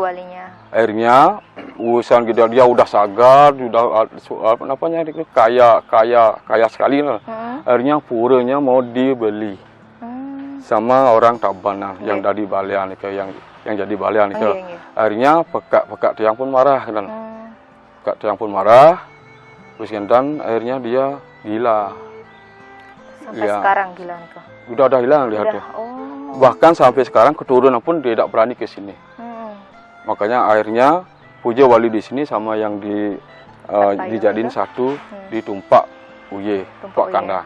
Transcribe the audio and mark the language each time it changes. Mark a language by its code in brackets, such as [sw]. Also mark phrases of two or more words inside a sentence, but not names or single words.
[id] Akhirnya urusan dia udah sagar, udah kaya sekali lah. Akhirnya puranya mau dibeli sama orang Tabanan yang dari balian yang yang jadi balian itu. Akhirnya [ban] pekak tiang [id] pun marah kan. [ban] Pekak tiang [id] pun marah. Terus kan akhirnya dia gila. Sampai sekarang gila itu. Udah hilang lihatnya. Bahkan sampai sekarang keturunan pun tidak berani ke sini. Makanya akhirnya puja wali di sini sama yang dijadiin satu ditumpak uye, tumpak kandang.